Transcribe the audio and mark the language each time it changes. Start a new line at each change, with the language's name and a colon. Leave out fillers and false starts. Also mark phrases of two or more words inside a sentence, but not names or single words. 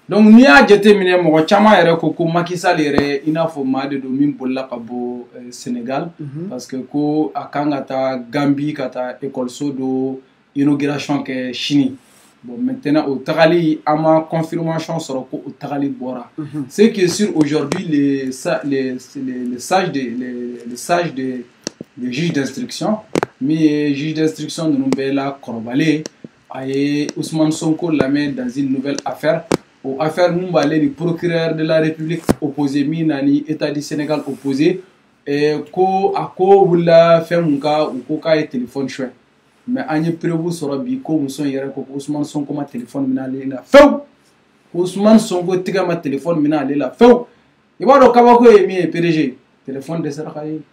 Bambara: Donc n'i y'a jateminɛ mɔgɔ caman yɛrɛ ko Macky Sall yɛrɛ i n'a fɔ maa de don min bolila ka bɔ Sénégal
French: parce que
Bambara: ko a kan ka taa Gambie ka taa école dɔ inauguration kɛ sini.
French: Bon maintenant
Bambara: au tagali an ma confirmation sɔrɔ ko o tagali bɔra.
French: Ce qui est sûr aujourd'hui les sages de juge d'instruction
Bambara: min ye juge d'instruction ninnu bɛɛ la kɔrɔbalen a ye Ousmane Sonko lamɛn
French: dans une nouvelle affaire. Au affaire
Bambara: mun b'ale ni
French: procureur de la République
Bambara: opposé min na ni État du Sénégal opposé ko a ko wulila fɛn mun kan u ko k'a ye téléphone suɲɛ mais an ye preuve sɔrɔ bi ko muso in yɛrɛ ko Ousmane Sonko ma téléphone minɛ ale la fewu Ousmane Sonko tigɛ ma téléphone minɛ ale la fewu i b'a dɔn kabako ye min ye PDG téléphone dɛsɛra ka ye.